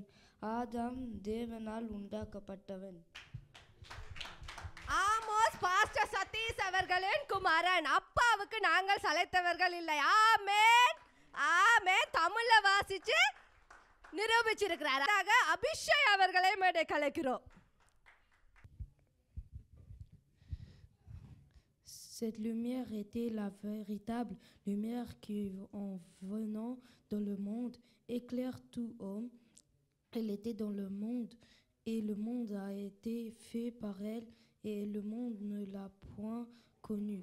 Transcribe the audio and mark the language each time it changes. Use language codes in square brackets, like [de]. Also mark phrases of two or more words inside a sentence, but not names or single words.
[ta] ஆதாம் தேவனால் உண்டாக்கப்பட்டவன். ஆமோஸ் பாஸ்டர் சதீஷ் அவர்களின் குமாரன். அப்பாவுக்கு நாங்கள் சளைத்தவர்கள் இல்லை. ஆமென் ஆமென். தமிழ்ல வாசிச்சு நிரூபிச்சிருக்கிறார். அபிஷேக் அவர்களை மேடை கலைக்கிறோம். [fr] Cette lumière était la véritable lumière qui, en venant dans le monde, éclaire tout homme. Elle était dans le monde, et le monde a été fait par elle, et le monde ne l'a point connue.